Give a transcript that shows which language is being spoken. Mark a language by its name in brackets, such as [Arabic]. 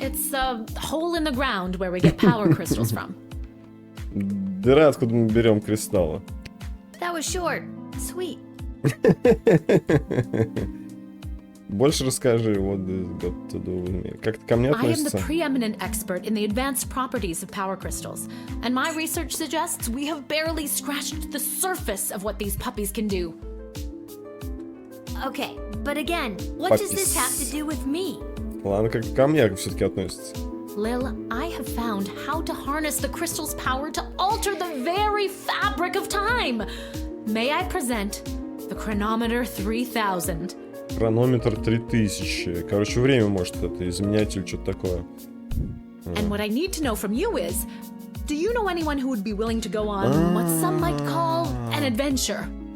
[English] It's a hole in the ground where we get power crystals from. [Russian] Дыра, откуда мы берем кристаллы. [English] That was short. Sweet. [Russian] Больше расскажи, [English] what this got to do with me. [Russian] Как это ко мне [English] I am the [Russian] относится? [English] preeminent expert in the advanced properties of power crystals, and my research suggests we have barely scratched the surface of what these puppies can do. Okay, but again, what does this have to do with me? [Russian] Ладно, как ко мне все-таки относится. [English] Lil, I have found how to harness the crystal's power to alter the very fabric of time. May I present the chronometer 3000? [Russian] Хронометр 3000. Короче, время может это изменять или что-то такое. [English] And what I need to know from you is, do you know anyone who would be willing to go on what some might call an adventure?